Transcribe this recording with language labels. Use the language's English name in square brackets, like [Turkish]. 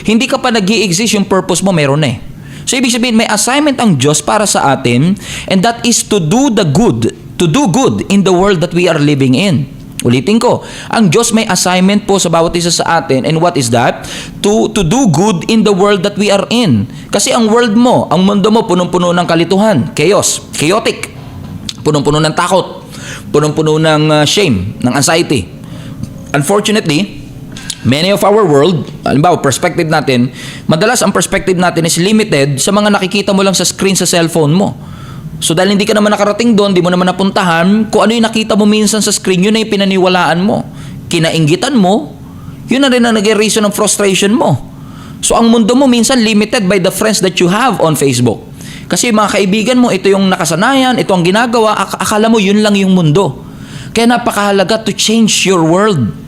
[Filipino] Hindi ka pa nag-i-exist, yung purpose mo meron na eh. So ibig sabihin, may assignment ang Diyos para sa atin, [English] and that is to do good in the world that we are living in. [Filipino] Ulitin ko, ang Diyos may assignment po sa bawat isa sa atin, [English] and what is that? To do good in the world that we are in. [Filipino] Kasi ang world mo, ang mundo mo, punong-puno ng kalituhan, chaotic, punong-puno ng takot, punong-puno ng shame, ng anxiety. [English] Unfortunately, many of our world, [Filipino] halimbawa, perspective natin, madalas ang perspective natin is limited sa mga nakikita mo lang sa screen sa cellphone mo. So dahil hindi ka naman nakarating doon, di mo naman napuntahan, kung ano yung nakita mo minsan sa screen, yun na yung pinaniwalaan mo. Kinainggitan mo, yun na rin ang naging reason ng frustration mo. [English] So [Filipino] ang mundo mo minsan [English] limited by the friends that you have on Facebook. [Filipino] Kasi yung mga kaibigan mo, ito yung nakasanayan, ito ang ginagawa, akala mo yun lang yung mundo. Kaya napakahalaga [English] to change your world.